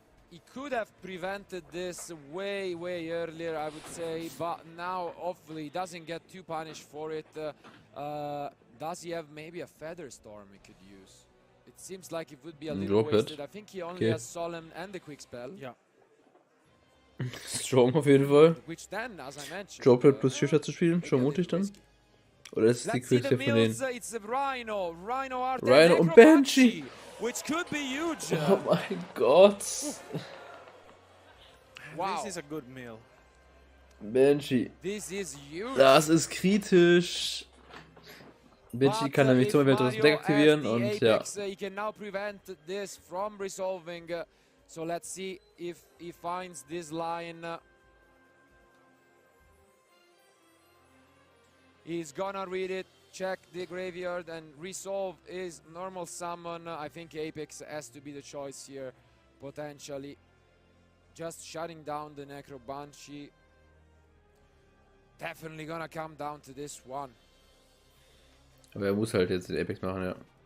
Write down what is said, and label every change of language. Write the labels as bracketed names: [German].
[English] He could have prevented this way earlier, I would say, but now hopefully he doesn't get too punished for it. Does he have maybe a feather storm he could use? It seems like it would be a little wasted. I think he only has Solemn and the quick spell. Yeah. [German] Strong auf jeden Fall. [English] Which then, as I mentioned, [German] Droplet plus Shifter zu spielen, schon mutig dann. Oder ist es die Quickstep von denen? Rhino und Banshee! [English] Which could be huge. [German] Oh mein Gott. [English] Wow. This is a good meal. Banshee. This is huge. [German] Das ist kritisch. Banshee kann nämlich zum Beispiel das Deck aktivieren und ja. [English] He can now prevent this from resolving. So let's see if he finds this line. He's gonna read it, check the graveyard, and resolve his normal summon. I think Apex has to be the choice here, potentially. Just shutting down the Necro Banshee. Definitely gonna come down to this one. [German] Aber er muss halt jetzt den Apex machen, ja.